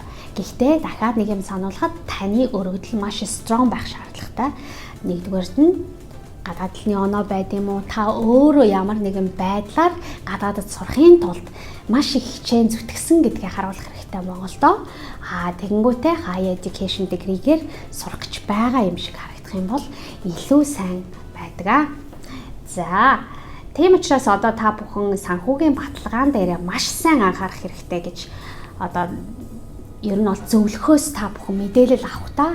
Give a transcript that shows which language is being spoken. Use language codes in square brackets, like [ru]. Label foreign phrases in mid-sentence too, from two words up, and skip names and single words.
[mn] Гэхдээ дахиад нэг юм сануулхад таны өргөдөл маш strong байх шаардлагатай. Нэгдүгээрт нь гадаадны оноо байд юм уу? Та өөрөө ямар нэгэн байдлаар гадаадд сурахын тулд маш их хичээн зүтгэсэн гэдгийг харуулах хэрэгтэй Монголдо. Тэгэнгүүтээ [en] higher education degree- [mn] гээр сурах гэж байгаа юм шиг харагдах юм бол илүү сайн байдаг. За, тийм учраас одоо та бүхэн санхүүгийн баталгаан дээр маш сайн анхаарах хэрэгтэй гэж одоо ер нь бол зөвлөхөөс та бүхэн мэдээлэл авах та.